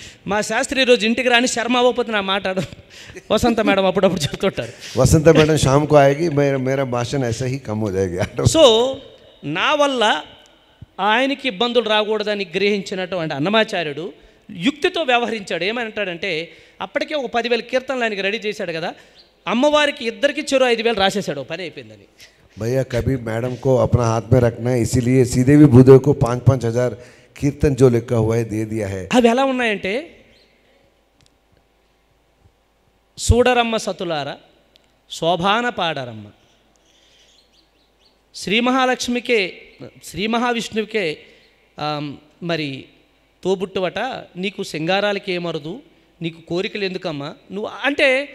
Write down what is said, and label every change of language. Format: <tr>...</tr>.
<te>మా శాస్త్రి ఈరోజు ఇంటికి రాని శర్మ అవ్వకపోతే నా మాట వసంత మేడం అప్పుడప్పుడు చెప్తుంటారు.</te> <hi>वसंत मैडम शाम को आएगी, मेरा भाषण ऐसा ही कम हो जाएगा।</hi> <te>సో నా వల్ల ఆయనకి ఇబ్బందులు రాకూడదని గ్రహించినటువంటి అన్నమాచార్యుడు యుక్తితో వ్యవహరించాడు. ఏమంటాడంటే అప్పటికే ఒక 10,000 కీర్తనలు ఆయనకి రెడీ చేశాడు కదా, అమ్మవారికి ఇద్దరికి చెరో 5,000 రాసేశాడు. పని అయిపోయిందని.</te> <hi>भैया कभी मैडम को अपना हाथ में रखना है, इसीलिए सीधे भी भूदेव को 5-5 हजार कीर्तन जो लिखा हुआ है दे दिया है।</hi> <te>అవి ఎలా ఉన్నాయంటే, సూడరమ్మ సతులార శోభాన పాడరమ్మ, శ్రీ మహాలక్ష్మికే శ్రీ మహావిష్ణువుకే మరి తోబుట్టువట, నీకు సింగారాలకి ఏమరదు, నీకు కోరికలు ఎందుకమ్మా నువ్వు అంటే.</te>